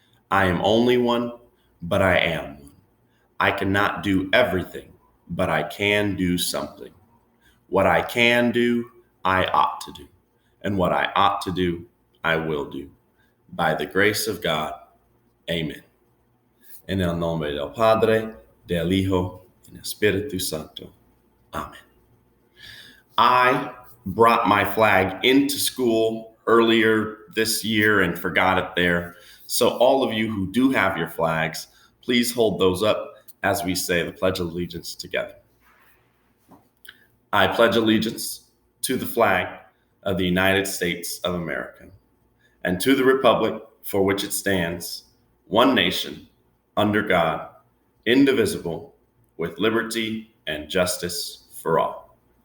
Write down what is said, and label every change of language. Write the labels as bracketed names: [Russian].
[English] I am only one, but I am one. I cannot do everything, but I can do something. What I can do, I ought to do. And what I ought to do, I will do. By the grace of God. Amen. [Spanish] En el nombre del Padre, del Hijo, y del Espíritu Santo. Amen. [English] I brought my flag into school earlier this year and forgot it there. So all of you who do have your flags, please hold those up as we say the Pledge of Allegiance together. I pledge allegiance to the flag of the United States of America and to the republic for which it stands, one nation, under God, indivisible, with liberty and justice for all.